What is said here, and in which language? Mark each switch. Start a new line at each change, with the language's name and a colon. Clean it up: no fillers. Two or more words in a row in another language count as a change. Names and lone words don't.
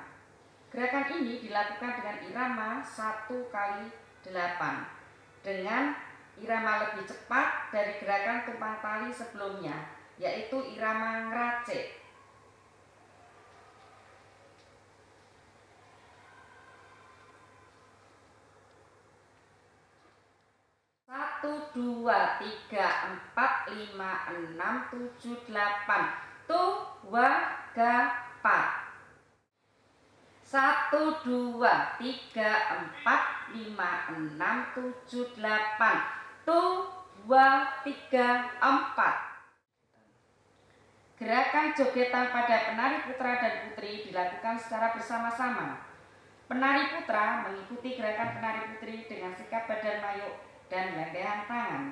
Indonesian: Gerakan ini dilakukan dengan irama 1x8, dengan irama lebih cepat dari gerakan tumpang tali sebelumnya, yaitu irama ngeracik. Satu, dua, tiga, empat, lima, enam, tujuh, delapan. Dua, empat. Satu, dua, tiga, empat, lima, enam, tujuh, delapan. Dua, tiga, empat. Gerakan jogetan pada penari putra dan putri dilakukan secara bersama-sama. Penari putra mengikuti gerakan penari putri dengan sikap badan mayuk dan lendehan tangan.